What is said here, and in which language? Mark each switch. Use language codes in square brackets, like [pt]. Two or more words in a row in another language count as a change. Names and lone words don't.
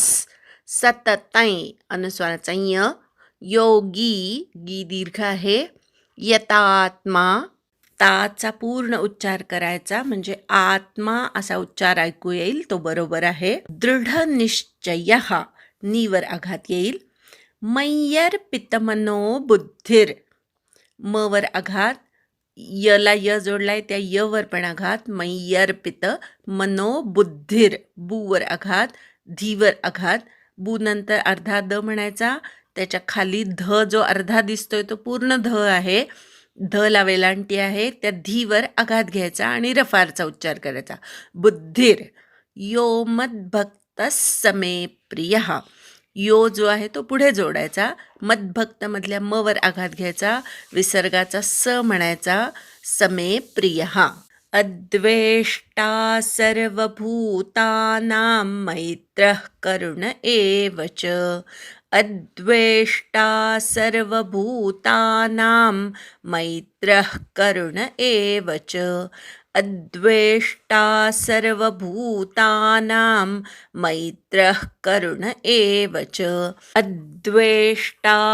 [mr] सततै अनुस्वाराचा य. योगी गी दीर्घ आहे. यतात्मा ताचा पूर्ण उच्चार करायचा, म्हणजे आत्मा असा उच्चार ऐकू येईल, तो बरोबर आहे. दृढ निश्चय नीवर आघात येईल. [sa] मय्यर्पितमनो बुद्धिर [mr] मवर आघात, यला य जोडलाय त्या यवर पण आघात. [sa] मय्यर्पित मनो बुद्धिर [mr] बूवर आघात, धीवर आघात. बू नंतर अर्धा द म्हणायचा, त्याच्या खाली ध जो अर्धा दिसतोय तो पूर्ण ध आहे, ध ला वेलांटी आहे, त्या धीवर आघात घ्यायचा आणि रफारचा उच्चार करायचा. [sa] बुद्धिर यो मद्भक्तः मे प्रियः, [mr] यो जो आहे तो पुढे जोडायचा, मद्भक्तमधल्या मवर आघात घ्यायचा, विसर्गाचा स म्हणायचा, [sa] समे प्रियः. अद्वेष्टा सर्वभूतानां मैत्रः करुण एव च अद्वेष्टा सर्वभूतानां मैत्रः करुण एव च अद्वेष्टा सर्वभूतानां मैत्रः करुण एव च अद्वेष्टा